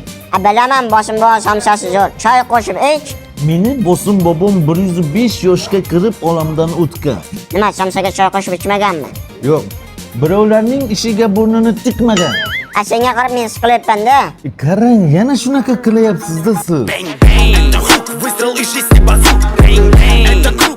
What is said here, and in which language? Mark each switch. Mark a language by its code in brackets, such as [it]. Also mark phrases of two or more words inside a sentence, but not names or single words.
[uz] Bilaman, Bosim bobo somsasi zo'r. Choy qo'shib ich. Meni Bosim bobom 105 yoshga kirib olamdan o'tgan. Nima, somsaga choy qo'shib ichmaganmi? Yo'q, birovlarning ishiga burnini tiqmagan. Senga qarab men siqilyapman-da. Qarang, yana shunaqa qilyapsiz-da siz. [en] Bang bang, [ru] это хук, выстрел из 6 базук. [en] Bang bang, [ru] это круг.